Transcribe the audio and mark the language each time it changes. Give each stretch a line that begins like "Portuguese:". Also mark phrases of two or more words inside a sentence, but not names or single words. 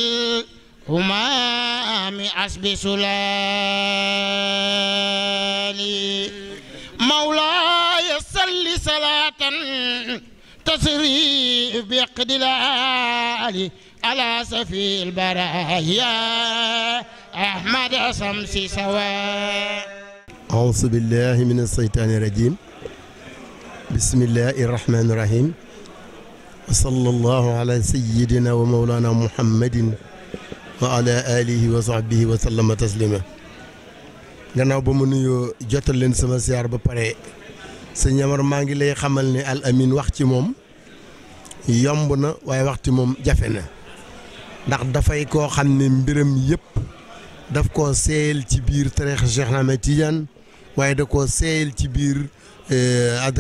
Arabic: الهمام عسب سلالي مولاي صل صلاة تسري بقدلالي على سفي البرايا أحمد شمس سواء. أعوذ بالله من الشيطان الرجيم. بسم الله الرحمن الرحيم. وصلى الله على سيدنا ومولانا محمد وعلى آله وصحبه وسلم تسليما.
Wolof: gannaaw ba mu nuyoo jotal leen sama siyaar ba pare sëñ Amar maa ngi lay xamal ne Al Amine wax ci moom yomb na waaye wax ci moom jafe na ndax dafay koo xam ne mbiram yëpp daf koo seeyal ci biir tariixa Cheikh Ahmed Tidiane waaye da koo seeyal ci biir adra